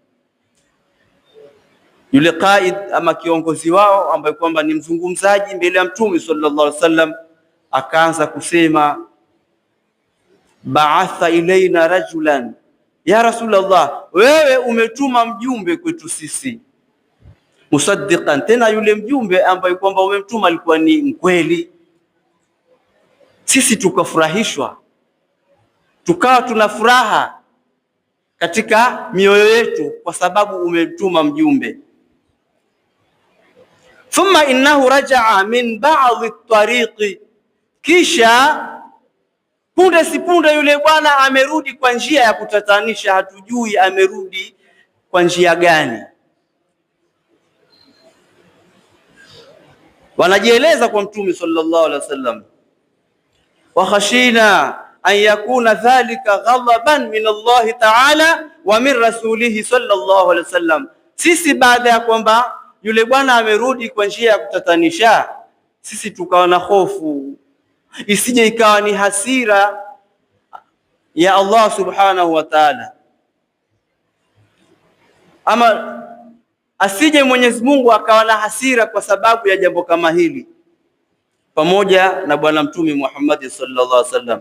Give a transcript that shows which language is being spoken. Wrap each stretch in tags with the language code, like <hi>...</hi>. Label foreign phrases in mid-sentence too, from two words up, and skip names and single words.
<sw>Yule qaid ama kiongozi wao ambaye kwamba ni mzungumzaji mbele ya mtume</sw> <ar>صلى الله عليه وسلم</ar> <sw>akaanza kusema,</sw> <ar>بعث إلينا رجلا يا رسول الله,</ar> <sw>wewe umetuma mjumbe kwetu sisi, musaddiqan, tena yule mjumbe ambaye kwamba umemtuma alikuwa ni mkweli. Sisi tukafurahishwa, tukawa tuna furaha katika mioyo yetu kwa sababu umemtuma mjumbe.</sw> <ar>ثم إنه رجع من بعض الطريق,</ar> <sw>kisha punde si punde yule bwana amerudi kwa njia ya kutatanisha, hatujui amerudi kwa njia gani. Wanajieleza kwa mtume</sw> <ar>صلى الله عليه وسلم، وخشينا أن يكون ذلك غضبا من الله تعالى ومن رسوله صلى الله عليه وسلم.</ar> <sw>Sisi baada ya kwamba yule bwana amerudi kwa njia ya kutatanisha, sisi tukawa na hofu isije ikawa ni hasira ya</sw> <ar>الله سبحانه وتعالى,</ar> <sw>ama asije Mwenyezi Mungu akawa na hasira kwa sababu ya jambo kama hili, pamoja na bwana mtume Muhammad</sw> <ar>صلى الله عليه وسلم.</ar>